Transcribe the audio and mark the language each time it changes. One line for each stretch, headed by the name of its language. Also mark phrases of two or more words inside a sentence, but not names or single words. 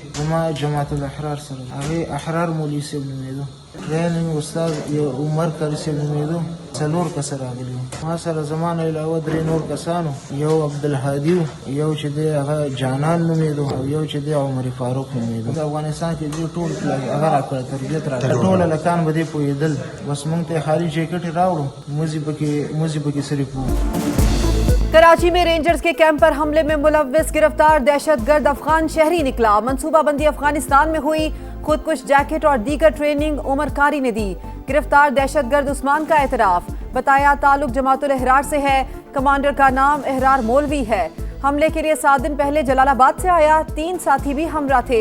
Pashto: زما جماعت الاحرار سره هغه احرار مولوی صاحب نومېدو درېیم استاد یو عمر کاری صاحب نومېدو څلور کسه راغلي ما سره زما نه علاوه درې نور کسانو یو عبدالهادي یو چې دی هغه جانان نومېدو او یو چې دی عمر فاروق نومېدو د افغانستان کې دوی ټول هغه راکړه تربیت راکړه ټول هلکان به دې پوهېدل بس موږ ته خالي جیکټ راوړو موزي پکې سرې پوه
Urdu: کراچی میں رینجرز کے کیمپ پر حملے میں ملوث گرفتار دہشت گرد افغان شہری نکلا. منصوبہ بندی افغانستان میں ہوئی، خودکش جیکٹ اور دیگر ٹریننگ عمر قاری نے دی. گرفتار دہشت گرد عثمان کا اعتراف، بتایا تعلق جماعت الاحرار سے ہے. کمانڈر کا نام احرار مولوی ہے۔ حملے کے لیے 7 دن پہلے جلال آباد سے آیا، 3 ساتھی بھی ہمراہ تھے.